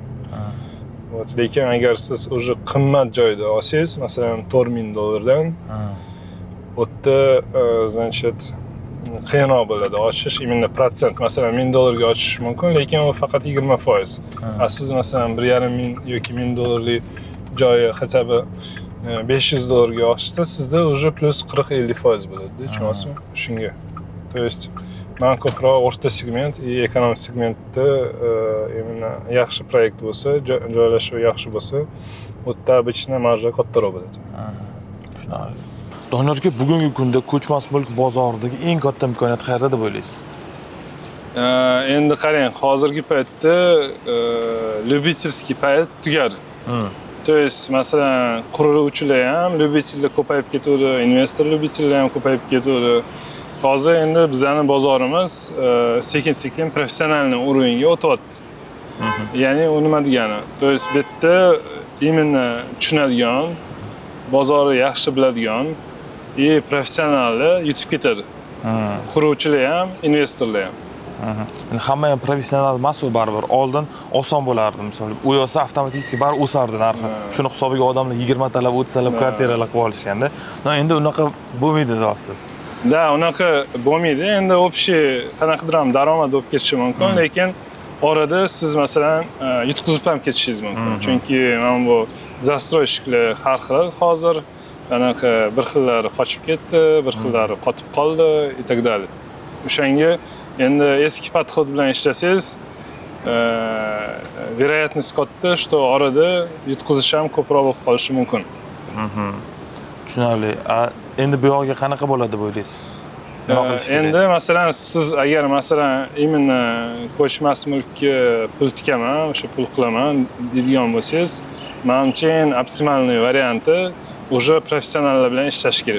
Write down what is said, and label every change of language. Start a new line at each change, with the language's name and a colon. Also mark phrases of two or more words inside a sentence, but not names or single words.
Uzbek: Вот, lekin agar siz уже qimmat joyda olsangiz, masalan $4000 dan, u yerda значит qiyinroq bo'ladi ochish, imенно protsent. Masalan $1000 ga ochish mumkin, lekin u faqat 20%. Siz masalan 1500 yoki $1000 joyi
Russian: хотя бы
Uzbek: $500 ga ochsa, sizda уже plus 40-50% bo'ladi, tushunasizmi? Shunga.
Russian: То есть
Uzbek: men ko'proq o'rta segment va ekonom segmentda именно yaxshi proyekt bo'lsa, joylashuvi yaxshi bo'lsa, u yerda obычно marja kattaroq bo'ladi. Tushunarli. Doniyor aka, bugungi kunda ko'chmas mulk bozoridagi eng katta imkoniyat qayerda deb o'ylaysiz? Endi qarang, hozirgi paytda любительский payt tugadi.
Russian: То есть
Uzbek: masalan quruvchilar ham любительlar ko'payib ketadi, investor любительlar ham ko'payib ketadi. Hozir endi bizning bozorimiz sekin-sekin professionalniy uровеньga o'tyapti. Ya'ni u nima degani?
Russian: То есть
Uzbek: bu yerda именно tushunadigan, bozorni yaxshi biladigan и professionallar yutib ketadi. Quruvchilar ham, investorlar ham. Endi hamma ham professional emas, u baribir. Oldin oson bo'lardi, misol. U yo'sa avtomatik bar o'sardi narxi. Shuni hisobiga odamlar 20 talab, 30 talab kvartiralar qilib olishganda. Endi unaqa bo'lmaydi deyapsiz. Da, unaqa bo'lmaydi. Endi общий qanaqadir ham daromad bo'lib ketishi mumkin, lekin orada siz masalan yutqizib ham ketishingiz mumkin. Chunki mana bu застройщикlar har xil hozir anaqa bir xillari qochib ketdi, bir xillari qotib qoldi
Russian: и так далее.
Uzbek: O'shanga endi eski podxod bilan ishlasangiz, вероятность katta, что orada yutqizish ham ko'proq bo'lib qolishi mumkin. Tushunarli. Endi bu yoqqa qanaqa bo'ladi deb o'ylaysiz? Endi masalan siz agar masalan именно ko'chmas mulkka pul tikaman, o'sha pul qilaman deydigan bo'lsangiz, menimcha eng optimalniy varianti уже professionallar bilan ishlash kerak.